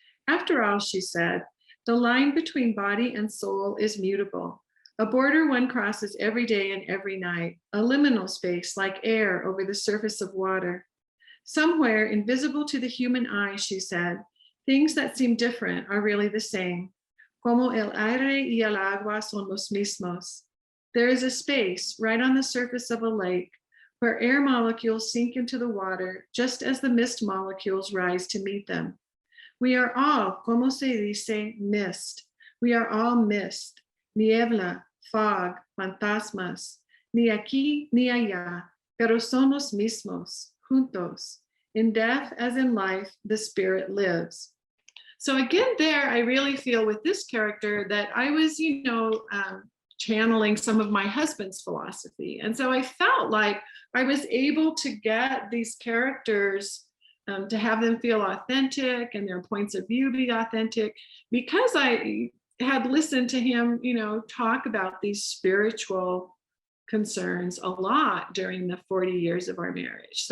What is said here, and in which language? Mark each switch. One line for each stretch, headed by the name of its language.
English: After all, she said, the line between body and soul is mutable, a border one crosses every day and every night, a liminal space like air over the surface of water. Somewhere invisible to the human eye, she said, things that seem different are really the same.
Spanish: Como el aire y el agua son los mismos.
English: There is a space right on the surface of a lake where air molecules sink into the water just as the mist molecules rise to meet them. We are all,
Spanish: como se dice,
English: mist. We are all mist,
Spanish: niebla,
English: fog,
Spanish: fantasmas, ni aquí ni allá, pero son los mismos, juntos.
English: In death as in life, the spirit lives. So again, there, I really feel with this character that I was, channeling some of my husband's philosophy. And so I felt like I was able to get these characters to have them feel authentic and their points of view be authentic, because I had listened to him, talk about these spiritual concerns a lot during the 40 years of our marriage.